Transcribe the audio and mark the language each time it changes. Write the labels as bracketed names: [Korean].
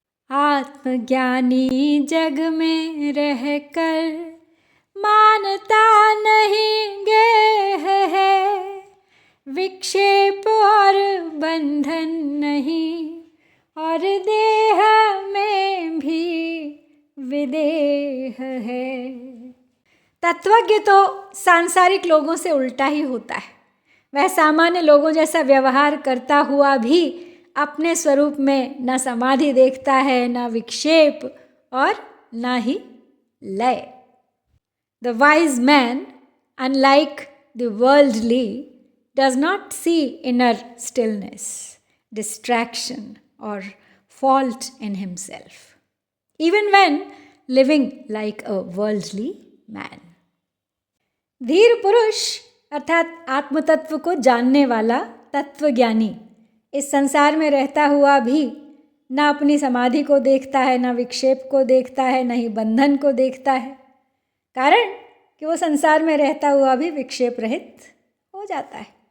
[Hindi] आत्मज्ञानी जग में रहकर मानता नहीं गेह है, विक्षेप और बंधन नहीं, और देह में भी विदेह है। तत्वज्ञ तो सांसारिक लोगों से उल्टा ही होता है। वह सामान्य लोगों जैसा व्यवहार करता हुआ भी अपने स्वरूप में न समाधि देखता है, न विक्षेप और न ही लय। [English] The wise man, unlike the worldly, does not see inner stillness, distraction, or fault in himself, even when living like a worldly man. [Hindi] धीर पुरुष अर्थात आत्मतत्व को जानने वाला तत्वज्ञानी इस संसार में रहता हुआ भी न अपनी समाधि को देखता है, न विक्षेप को देखता है, न ही बंधन को देखता है, कारण कि वो संसार में रहता हुआ भी विक्षेप रहित हो जाता है।